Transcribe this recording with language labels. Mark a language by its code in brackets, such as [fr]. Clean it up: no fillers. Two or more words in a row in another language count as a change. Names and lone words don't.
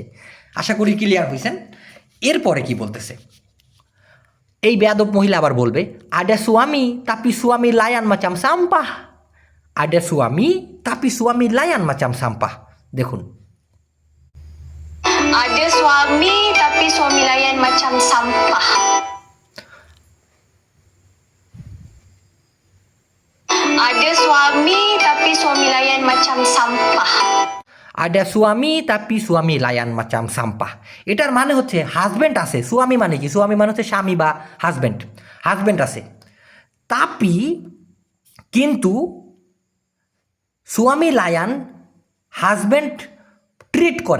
[bn] আশা করি ক্লিয়ার হয়েছেন। এরপরে কি বলতেছে, এই বেয়াদব মহিলা আবার বলবে, [ms] ada suami tapi suami layan macam sampah, ada suami tapi suami layan macam sampah. [bn] দেখুন, [ms] Ada suami tapi suami layan macam sampah. Ada suami tapi suami layan macam sampah. ada suami tapi suami layan macam sampah, [bn] এটার মানে হচ্ছে হাজব্যান্ড আছে। সুয়ামি মানে কি? সুয়ামি মানে হচ্ছে স্বামী বা হাজব্যান্ড, হাজব্যান্ড আছে। তাপি কিন্তু [ms] suami layan [bn] হাজব্যান্ড ট্রিট করে।